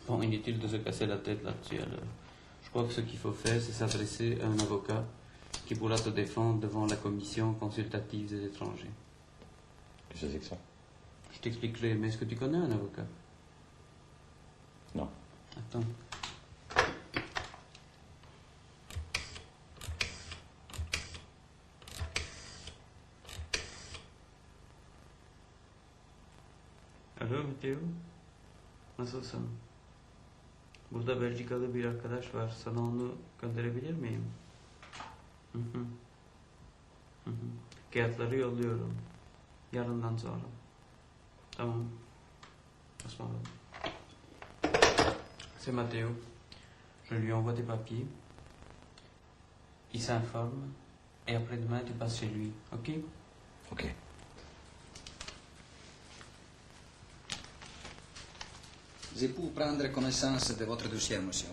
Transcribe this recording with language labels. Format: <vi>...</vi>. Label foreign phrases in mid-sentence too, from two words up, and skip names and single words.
<fr>Bon, inutile de se casser la tête là-dessus alors. Je crois que ce qu'il faut faire, c'est s'adresser à un avocat qui pourra te défendre devant la commission consultative des étrangers. Qu'est-ce que c'est que ça? Je t'expliquerai, mais est-ce que tu connais un avocat? Non. Attends.</fr> <tr>Alo Mateo? Nasılsın? Burada Belçikalı bir arkadaş var. Sana onu gönderebilir miyim? Hı hı. Hı hı. Kağıtları yolluyorum. Yarından sonra. Tamam. Ismarladım.</tr> <fr>C'est Mateo. Je lui envoie tes papiers. Il s'informe. Et après-demain, tu passes chez lui. Ok? Ok. C'est pour prendre connaissance de votre dossier, monsieur.</fr>